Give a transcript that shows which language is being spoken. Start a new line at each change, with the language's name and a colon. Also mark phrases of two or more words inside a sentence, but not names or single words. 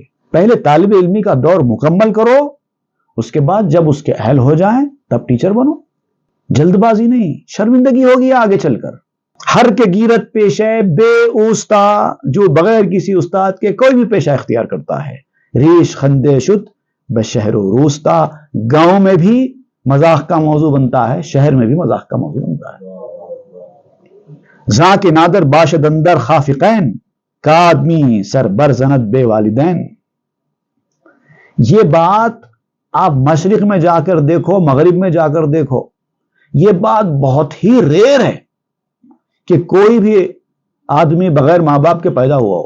Urdu: پہلے طالب علمی کا دور مکمل کرو، اس کے بعد جب اس کے اہل ہو جائیں تب ٹیچر بنو۔ جلد بازی نہیں، شرمندگی ہوگی آگے چل کر۔
Persian: ہر کے گیرت پیش ہے بے اوستا،
Urdu: جو بغیر کسی استاد کے کوئی بھی پیشہ اختیار کرتا ہے.
Persian: ریش خندے شد بشہر و روستا،
Urdu: گاؤں میں بھی مذاق کا موضوع بنتا ہے، شہر میں بھی مذاق کا موضوع بنتا ہے.
Persian: ذاک نادر باشد اندر خافقین، کا آدمی سر بر زند بے والدین.
Urdu: یہ بات آپ مشرق میں جا کر دیکھو، مغرب میں جا کر دیکھو، یہ بات بہت ہی ریئر ہے کہ کوئی بھی آدمی بغیر ماں باپ کے پیدا ہوا ہو.